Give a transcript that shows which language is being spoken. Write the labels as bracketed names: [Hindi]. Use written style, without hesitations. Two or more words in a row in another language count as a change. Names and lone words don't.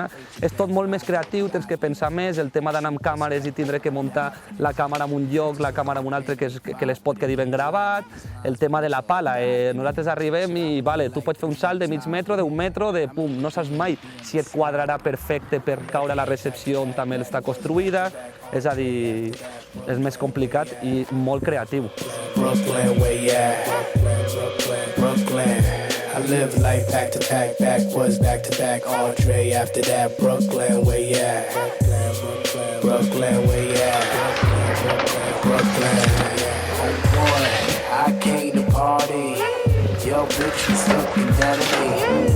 [Catalan] És tot molt més creatiu, tens que pensar més, el tema d'anar amb càmeres i tindre que muntar la càmera en un lloc, la càmera en un altre, que l'espot quedi ben gravat, el tema de la pala. Nosaltres arribem i, vale, tu pots fer un salt de mig metro, d'un metro, de pum, no saps mai si et quadrarà perfecte per caure a la recepció on també està construïda. És a dir, és més complicat i molt creatiu. [English] Brooklyn, where you at? Brooklyn, I live like back to back, backwards, back to back, Andre after that, Brooklyn, where you at? Brooklyn, where you at? Brooklyn, oh boy, I came to party, yo bitch was looking at me.